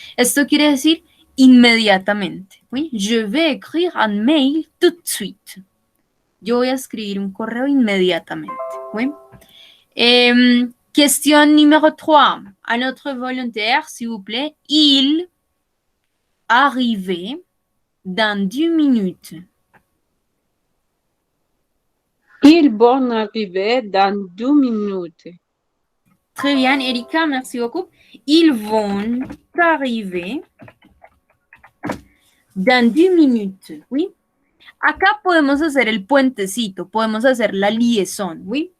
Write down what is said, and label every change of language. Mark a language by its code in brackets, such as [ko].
[es] Esto quiere decir inmediatamente, oui. [fr] Je vais écrire un mail tout de suite. [es] Yo voy a escribir un correo inmediatamente, oui. [fr] Question numéro 3. À notre volontaire, s'il vous plaît. Il arrive dans 10 minutes. Ils vont arriver dans 2 minutes. Très bien, Erika, merci beaucoup. Ils vont arriver dans 10 minutes, oui. [es] Acá podemos hacer el puentecito, podemos hacer la liaison, ¿oui?